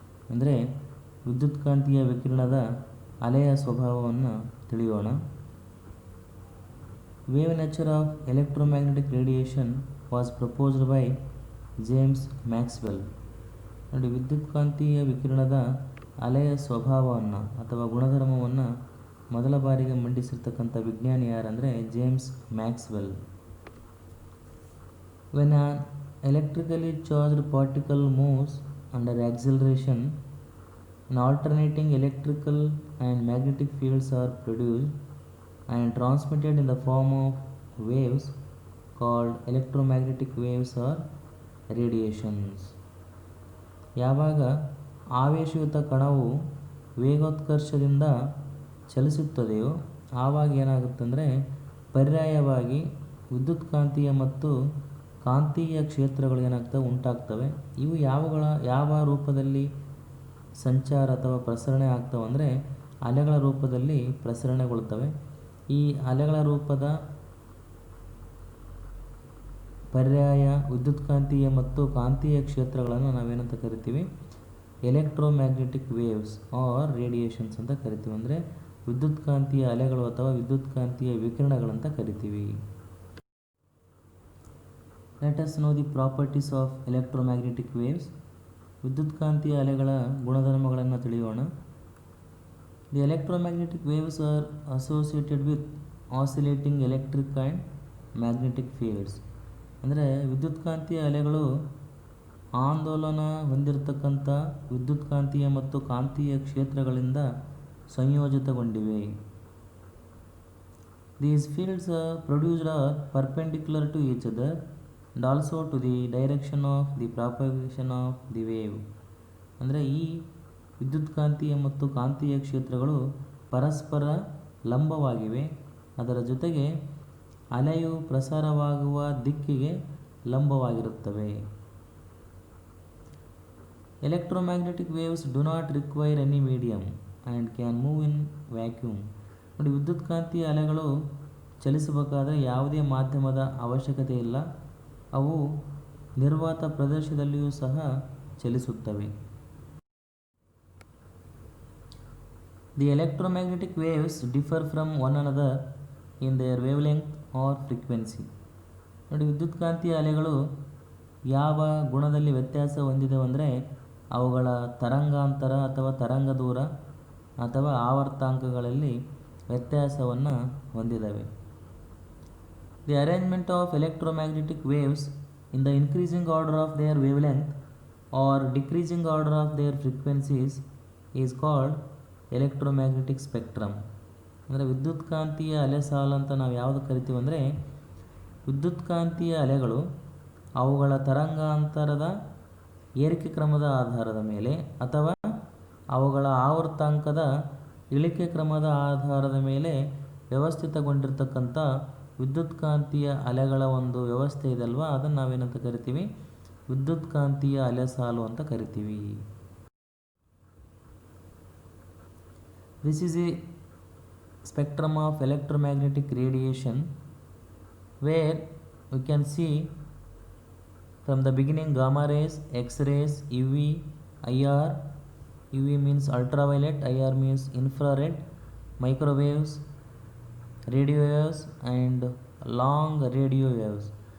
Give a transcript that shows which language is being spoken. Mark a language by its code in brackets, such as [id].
[kn] ಅಂದರೆ ವಿದ್ಯುತ್ಕಾಂತೀಯ ವಿಕಿರಣದ ಅಲೆಯ ಸ್ವಭಾವವನ್ನು ತಿಳಿಯೋಣ. [en] Wave nature of electromagnetic radiation was proposed by James Maxwell. [kn] ನೋಡಿ, ವಿದ್ಯುತ್ಕಾಂತೀಯ ವಿಕಿರಣದ ಅಲೆಯ ಸ್ವಭಾವವನ್ನು ಅಥವಾ ಗುಣಧರ್ಮವನ್ನು ಮೊದಲ ಬಾರಿಗೆ ಮಂಡಿಸಿರ್ತಕ್ಕಂಥ ವಿಜ್ಞಾನಿ ಯಾರಂದರೆ James Maxwell. [en] When an electrically charged particle moves under acceleration, an alternating electrical and magnetic fields are produced and transmitted in the form of waves called electromagnetic waves or radiations. [kn] ಯಾವಾಗ ಆವೇಶಯುತ ಕಣವು ವೇಗೋತ್ಕರ್ಷದಿಂದ ಚಲಿಸುತ್ತದೆಯೋ ಆವಾಗ ಏನಾಗುತ್ತಂದರೆ ಪರ್ಯಾಯವಾಗಿ ವಿದ್ಯುತ್ಕಾಂತೀಯ ಮತ್ತು ಕಾಂತೀಯ ಕ್ಷೇತ್ರಗಳು ಏನಾಗ್ತವೆ ಉಂಟಾಗ್ತವೆ. ಇವು ಯಾವ ರೂಪದಲ್ಲಿ ಸಂಚಾರ ಅಥವಾ ಪ್ರಸರಣೆ ಆಗ್ತವೆ ಅಂದರೆ ಅಲೆಗಳ ರೂಪದಲ್ಲಿ ಪ್ರಸರಣೆಗೊಳ್ತವೆ. ಈ ಅಲೆಗಳ ರೂಪದ ಪರ್ಯಾಯ ವಿದ್ಯುತ್ಕಾಂತೀಯ ಮತ್ತು ಕಾಂತೀಯ ಕ್ಷೇತ್ರಗಳನ್ನು ನಾವೇನಂತ ಕರಿತೀವಿ, [en] electromagnetic waves or radiations [kn] ಅಂತ ಕರಿತೀವಿ. ಅಂದರೆ ವಿದ್ಯುತ್ಕಾಂತೀಯ ಅಲೆಗಳು ಅಥವಾ ವಿದ್ಯುತ್ಕಾಂತೀಯ ವಿಕಿರಣಗಳಂತ ಕರಿತೀವಿ. [en] Let us know the properties of electromagnetic waves. [kn] ವಿದ್ಯುತ್ಕಾಂತೀಯ ಅಲೆಗಳ ಗುಣಧರ್ಮಗಳನ್ನು ತಿಳಿಯೋಣ. [en] The electromagnetic waves are associated with oscillating electric and magnetic fields. [kn] ಅಂದರೆ ವಿದ್ಯುತ್ಕಾಂತೀಯ ಅಲೆಗಳು ಆಂದೋಲನ ಹೊಂದಿರತಕ್ಕಂಥ ವಿದ್ಯುತ್ಕಾಂತೀಯ ಮತ್ತು ಕಾಂತೀಯ ಕ್ಷೇತ್ರಗಳಿಂದ ಸಂಯೋಜಿತಗೊಂಡಿವೆ. [en] These fields are produced are perpendicular to each other and also to the direction of the propagation of the wave. [kn] ಅಂದರೆ ಈ ವಿದ್ಯುತ್ಕಾಂತೀಯ ಮತ್ತು ಕಾಂತೀಯ ಕ್ಷೇತ್ರಗಳು ಪರಸ್ಪರ ಲಂಬವಾಗಿವೆ, ಅದರ ಜೊತೆಗೆ ಅಲೆಯು ಪ್ರಸಾರವಾಗುವ ದಿಕ್ಕಿಗೆ ಲಂಬವಾಗಿರುತ್ತವೆ. [en] Electromagnetic waves do not require any medium and can move in vacuum. [kn] ನೋಡಿ, ವಿದ್ಯುತ್ಕಾಂತೀಯ ಅಲೆಗಳು ಚಲಿಸಬೇಕಾದರೆ ಯಾವುದೇ ಮಾಧ್ಯಮದ ಅವಶ್ಯಕತೆ ಇಲ್ಲ, ಅವು ನಿರ್ವಾತ ಪ್ರದೇಶದಲ್ಲಿಯೂ ಸಹ ಚಲಿಸುತ್ತವೆ. [en] The electromagnetic waves differ from one another in their wavelength or frequency. [kn] ನೋಡಿ, ವಿದ್ಯುತ್ಕಾಂತೀಯ ಅಲೆಗಳು ಯಾವ ಗುಣದಲ್ಲಿ ವ್ಯತ್ಯಾಸ ಹೊಂದಿದೆ ಅಂದರೆ ಅವುಗಳ ತರಂಗಾಂತರ ಅಥವಾ ತರಂಗ ದೂರ ಅಥವಾ ಆವರ್ತಾಂಕಗಳಲ್ಲಿ ವ್ಯತ್ಯಾಸವನ್ನು ಹೊಂದಿದವೆ. [en] The arrangement of electromagnetic waves in the increasing order of their wavelength or decreasing order of their frequencies is called electromagnetic spectrum. [kn] ಅಂದರೆ ವಿದ್ಯುತ್ಕಾಂತೀಯ ಅಲೆ ಸಾಲು ಅಂತ ನಾವು ಯಾವುದು ಕರಿತೀವಿ ಅಂದರೆ ವಿದ್ಯುತ್ಕಾಂತೀಯ ಅಲೆಗಳು ಅವುಗಳ ತರಂಗಾಂತರದ ಏರಿಕೆ ಕ್ರಮದ ಆಧಾರದ ಮೇಲೆ ಅಥವಾ ಅವುಗಳ ಆವರ್ತಾಂಕದ ಇಳಿಕೆ ಕ್ರಮದ ಆಧಾರದ ಮೇಲೆ ವ್ಯವಸ್ಥಿತಗೊಂಡಿರ್ತಕ್ಕಂಥ ವಿದ್ಯುತ್ಕಾಂತೀಯ ಅಲೆಗಳ ಒಂದು ವ್ಯವಸ್ಥೆ ಇದಲ್ವ, ಅದನ್ನು ನಾವೇನಂತ ಕರಿತೀವಿ, ವಿದ್ಯುತ್ಕಾಂತೀಯ ಅಲೆ ಸಾಲು ಅಂತ ಕರಿತೀವಿ. [en] This is a spectrum of electromagnetic radiation where we can see from the beginning gamma rays, X-rays, UV, IR. UV means ultraviolet, IR means infrared, microwaves, radio waves and long radio waves.